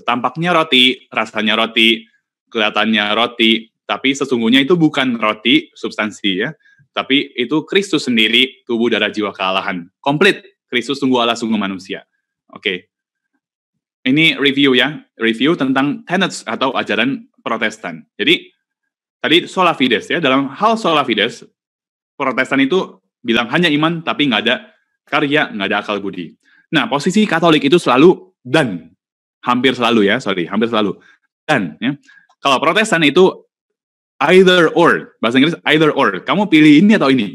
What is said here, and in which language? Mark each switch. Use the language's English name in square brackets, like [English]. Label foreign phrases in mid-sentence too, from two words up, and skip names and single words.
[Indonesian] Tampaknya roti, rasanya roti, kelihatannya roti, tapi sesungguhnya itu bukan roti substansi, ya, tapi itu Kristus sendiri, tubuh, darah, jiwa kealahan. Komplit, Kristus sungguh Allah, sungguh manusia. Oke. Ini review ya, review tentang tenets atau ajaran Protestan. Jadi, tadi [Latin] sola fides [Indonesian] ya, dalam hal [Latin] sola fides, [Indonesian] Protestan itu bilang hanya iman, tapi nggak ada karya, nggak ada akal budi. Nah, posisi Katolik itu selalu dan, hampir selalu. Dan, ya. Kalau Protestan itu [English] either or, [Indonesian] bahasa Inggris [English] either or, [Indonesian] kamu pilih ini atau ini.